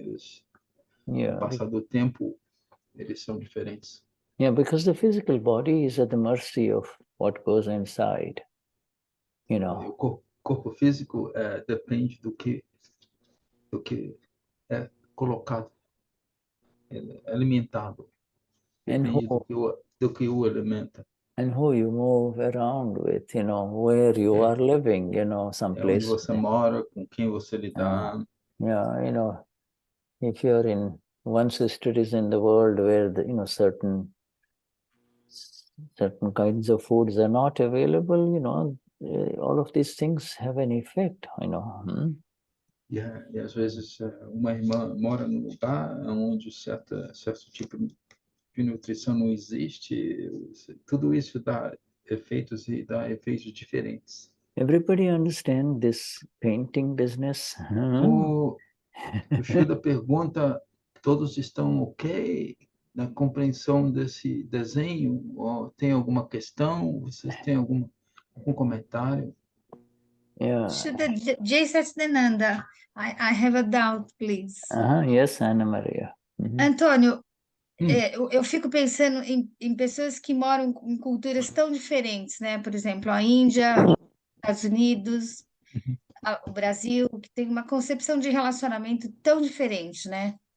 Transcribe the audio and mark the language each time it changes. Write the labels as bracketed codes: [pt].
[pt] Eles, no passar do tempo, eles são diferentes. [en] Yeah, because the physical body is at the mercy of what goes inside, [pt] O corpo físico depende do que é colocado, alimentado, depende do que o alimenta. [en] And who you move around with, where you are living, some place. [pt] Onde você mora, com quem você lidar. [en] If you're in one sister is in the world where certain kinds of foods are not available, all of these things have an effect, [pt] E às vezes uma irmã mora num lugar onde certo tipo de nutrição não existe, tudo isso dá efeitos diferentes. [en] Everybody understand this painting business? [pt] O Shuddha pergunta, todos estão ok na compreensão desse desenho? Ou tem alguma questão? Vocês têm algum comentário? [en] Yeah. Shuddha, Jsca, I have a doubt, please. Yes, Ana Maria. [pt] Antônio, eu fico pensando em pessoas que moram em culturas tão diferentes, né? Por exemplo, a Índia, os Estados Unidos, o Brasil, que tem uma concepção de relacionamento tão diferente, né?